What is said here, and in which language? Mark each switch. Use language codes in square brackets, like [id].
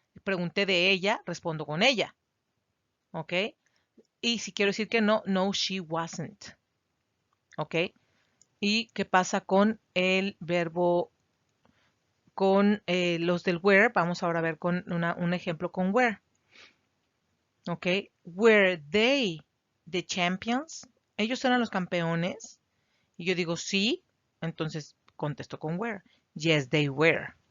[es] Pregunté de ella, respondo con ella. ¿Ok? Y si quiero decir que no, no, [en] she wasn't. [es] ¿Ok? ¿Y qué pasa con el verbo, con los del were? Vamos ahora a ver con un ejemplo con were. ¿Ok? [en] Were they the champions? [es] ¿Ellos eran los campeones? Y yo digo sí, entonces contesto con were. [en] Yes, they were.